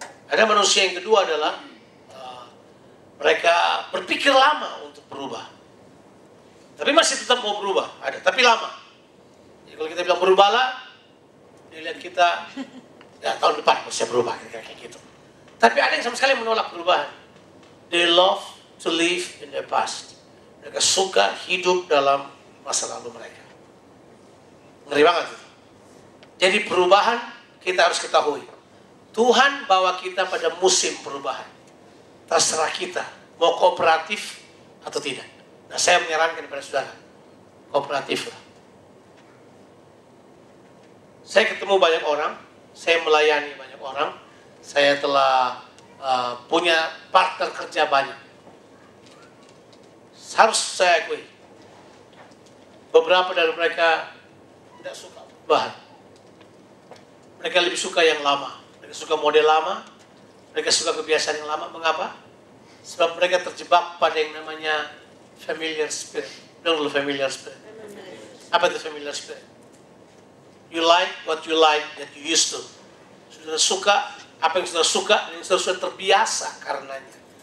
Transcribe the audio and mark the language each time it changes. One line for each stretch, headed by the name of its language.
Indonesian: Ada manusia yang kedua adalah mereka berpikir lama untuk berubah. Tapi masih tetap mau berubah. Ada, tapi lama. Jadi kalau kita bilang berubahlah, dia lihat kita, ya tahun depan bisa berubah, kayak gitu. Tapi ada yang sama sekali menolak perubahan.
English: They love to live in their past.
Indonesian: Mereka suka hidup dalam masa lalu mereka. Ngeri banget itu. Jadi perubahan kita harus ketahui. Tuhan bawa kita pada musim perubahan. Terserah kita mau kooperatif atau tidak. Nah, saya menyarankan kepada saudara, kooperatif lah. Saya ketemu banyak orang, saya melayani banyak orang, saya telah punya partner kerja banyak. Harus saya akui, beberapa dari mereka tidak suka perubahan. Mereka lebih suka yang lama. Mereka suka model lama. Mereka suka kebiasaan yang lama. Mengapa? Sebab mereka terjebak pada yang namanya familiar spirit. Dengar dulu familiar spirit. Apa itu familiar spirit?
English: You like what you like that you used to.
Indonesian: Saudara suka apa yang saudara suka dan yang saudara sudah terbiasa karenanya.